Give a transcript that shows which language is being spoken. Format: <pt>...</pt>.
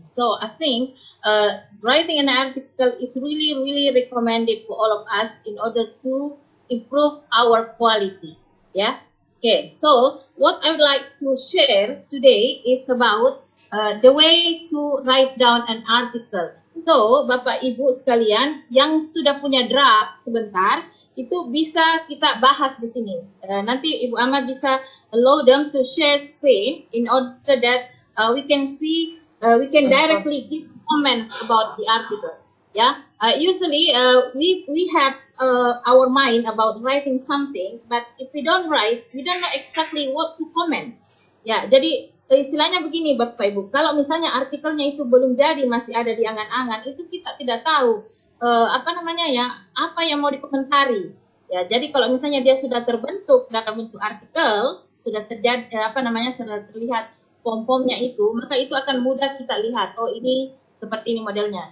<en>So I think writing an article is really, really recommended for all of us in order to improve our quality. Yeah. Okay. So what I would like to share today is about the way to write down an article.</en> <id>So Bapak Ibu sekalian yang sudah punya draft sebentar, itu bisa kita bahas di sini. Nanti Ibu Ama bisa</id> <en>allow them to share screen in order that we can see, we can directly give comments about the article. Yeah, usually we have our mind about writing something, but if we don't write, we don't know exactly what to comment.</en> <id>Ya, jadi istilahnya begini Bapak Ibu, kalau misalnya artikelnya itu belum jadi, masih ada di angan-angan, itu kita tidak tahu apa namanya ya, apa yang mau dikomentari. Ya, jadi kalau misalnya dia sudah terbentuk dalam bentuk artikel, sudah terjadi apa namanya, sudah terlihat pom-pomnya itu, maka itu akan mudah kita lihat, oh ini seperti ini modelnya.</id>